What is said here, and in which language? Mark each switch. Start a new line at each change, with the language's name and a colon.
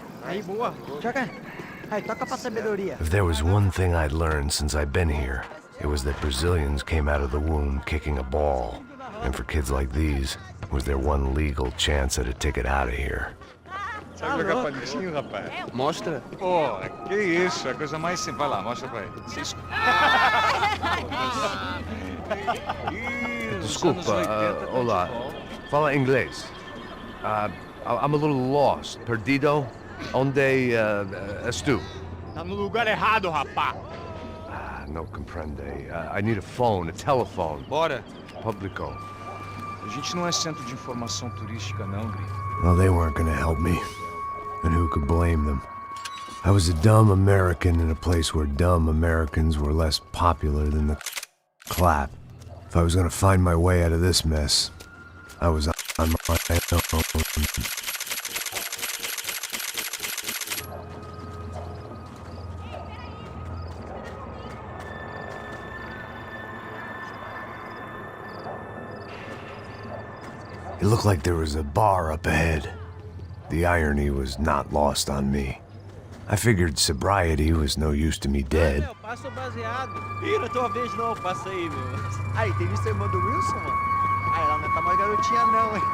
English: If there was one thing I'd learned since I'd been here, it was that Brazilians came out of the womb kicking a ball. And for kids like these, it was their one legal chance at a ticket out of here.
Portuguese: Sabe jogar palitinho, rapaz? Mostra. Pô, que isso, é a coisa mais simples. Vai lá, mostra pra ele. Desculpa, olá. Fala inglês.
English: I'm a little lost.
Portuguese: Perdido? Onde estou? Tá no lugar errado, rapá.
Spanish: No comprende.
English: I need a phone, a telephone.
Portuguese: Bora. Publico. A gente não é centro de informação turística, não, gringo.
English: Well, they weren't gonna help me. And who could blame them? I was a dumb American in a place where dumb Americans were less popular than the clap. If I was gonna find my way out of this mess, I was on my own. looked like there was a bar up ahead. The irony was not lost on me. I figured sobriety was no use to me dead.
Portuguese: Meu, passa o baseado. Ih, não é tua vez não, passa aí, meu. Aí, tem visto a irmã do Wilson, mano? Ah, ela não tá mais garotinha não, hein?